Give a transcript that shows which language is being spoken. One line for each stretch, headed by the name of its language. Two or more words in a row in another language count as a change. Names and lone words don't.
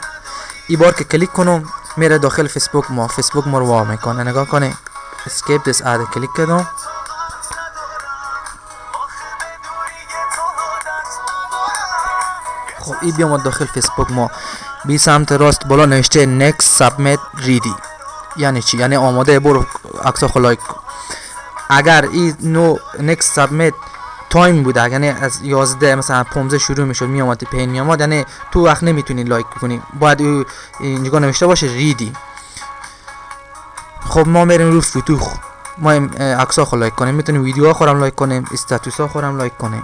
Persian: این بار که کلیک کنم میره داخل فیسبوک ما رو وا میکنه. نگاه کنه،
English: skip this ad
Persian: کلیک کردم. خب این بیامد داخل فیسبوک ما. بی سمت راست بالا نوشته
English: next submit ready.
Persian: یعنی چی؟ یعنی آماده، برو عکسا خو لایک. اگر این نو
English: next submit time
Persian: بوده، یعنی از 11 مثلا 15 شروع میشد میامد پین میامد، یعنی تو وقت نمیتونی لایک کنی، باید اینجا نوشته باشه ریدی. خب ما میریم رو فوتو، ما عکس‌ها خو لایک کنیم، میتونیم ویدیوها خورم لایک کنیم، استاتوس‌ها خورم لایک کنیم.